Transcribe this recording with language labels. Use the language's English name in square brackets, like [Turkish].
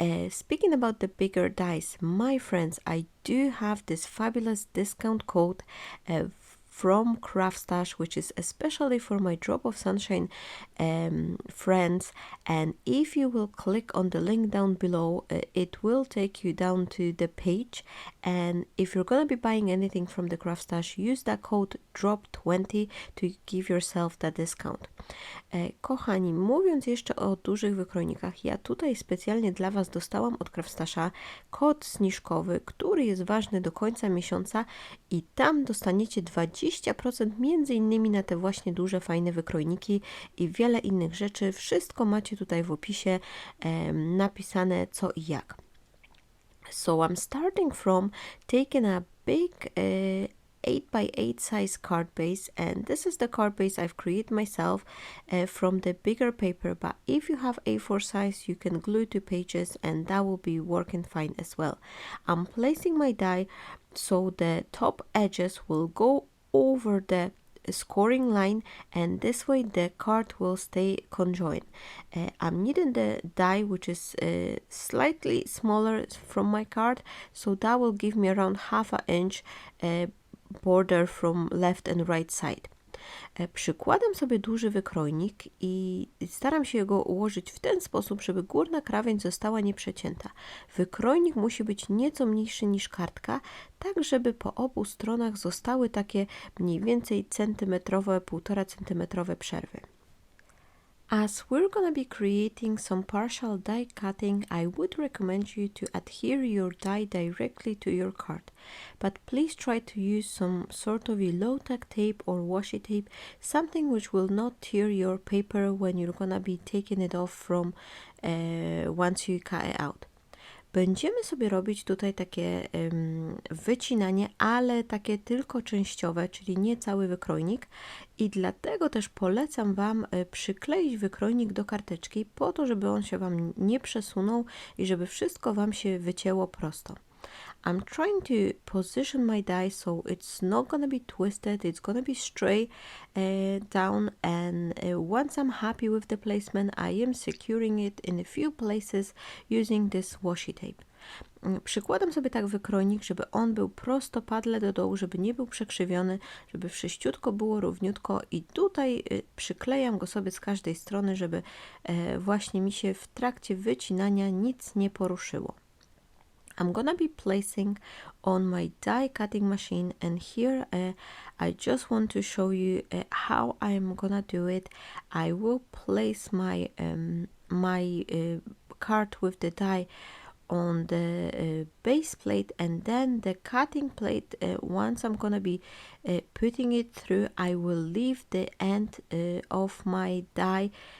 [English] Speaking about the bigger dies, my friends, I do have this fabulous discount code from CRAFTSTASH, which is especially for my Drop of Sunshine friends, and if you will click on the link down below, it will take you down to the page, and if you're gonna be buying anything from the CRAFTSTASH, use that code DROP20 to give yourself that discount. [Polish] Kochani, mówiąc jeszcze o dużych wykrojnikach, ja tutaj specjalnie dla Was dostałam od CRAFTSTASHa kod zniżkowy, który jest ważny do końca miesiąca i tam dostaniecie 20% między innymi na te właśnie duże, fajne wykrojniki i wiele innych rzeczy. Wszystko macie tutaj w opisie napisane co i jak. [English] So I'm starting from taking a big 8x8 size card base, and this is the card base I've created myself from the bigger paper, but if you have A4 size you can glue to pages and that will be working fine as well. I'm placing my die so the top edges will go over the scoring line, and this way the card will stay conjoined. I'm needing the die which is slightly smaller from my card, so that will give me around 1/2 inch border from left and right side. [Polish] Przykładam sobie duży wykrojnik i staram się go ułożyć w ten sposób, żeby górna krawędź została nieprzecięta. Wykrojnik musi być nieco mniejszy niż kartka, tak żeby po obu stronach zostały takie mniej więcej centymetrowe, 1,5 centymetrowe przerwy. [English] As we're gonna be creating some partial die cutting, I would recommend you to adhere your die directly to your card. But please try to use some sort of a low-tack tape or washi tape, something which will not tear your paper when you're gonna be taking it off from once you cut it out. [Polish] Będziemy sobie robić tutaj takie wycinanie, ale takie tylko częściowe, czyli nie cały wykrojnik, i dlatego też polecam Wam przykleić wykrojnik do karteczki po to, żeby on się Wam nie przesunął i żeby wszystko Wam się wycięło prosto. [English] I'm trying to position my die so it's not gonna be twisted, it's gonna be straight down, and once I'm happy with the placement, I am securing it in a few places using this washi tape. [Polish] Przykładam sobie tak wykrojnik, żeby on był prostopadle do dołu, żeby nie był przekrzywiony, żeby wszyściutko było równiutko, i tutaj przyklejam go sobie z każdej strony, żeby właśnie mi się w trakcie wycinania nic nie poruszyło. [English] I'm gonna be placing on my die cutting machine, and here I just want to show you how I'm gonna do it. I will place my card with the die on the base plate, and then the cutting plate, once I'm gonna be putting it through, I will leave the end of my die